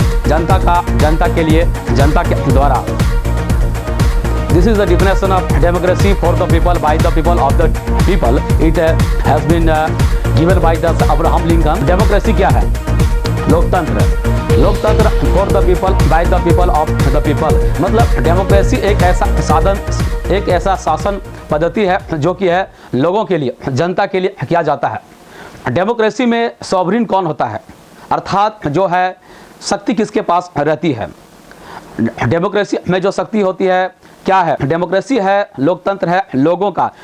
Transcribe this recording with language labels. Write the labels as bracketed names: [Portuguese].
[Hindi] जनता के लिए, जनता के द्वारा। [English] This is the definition of democracy, for the people, by the people, of the people. It has been given by the Abraham Lincoln. Democracy [Hindi] क्या है? लोकतंत्र [English] for the people, by the people, [Hindi] of the people। मतलब democracy एक ऐसा साधन, एक ऐसा शासन पद्धति है जो कि है लोगों के लिए, जनता के लिए किया जाता है। डेमोक्रेसी में सॉवरिन कौन होता है, अर्थात जो है शक्ति किसके पास रहती है। डेमोक्रेसी में जो शक्ति होती है क्या है? डेमोक्रेसी है, लोकतंत्र है लोगों का।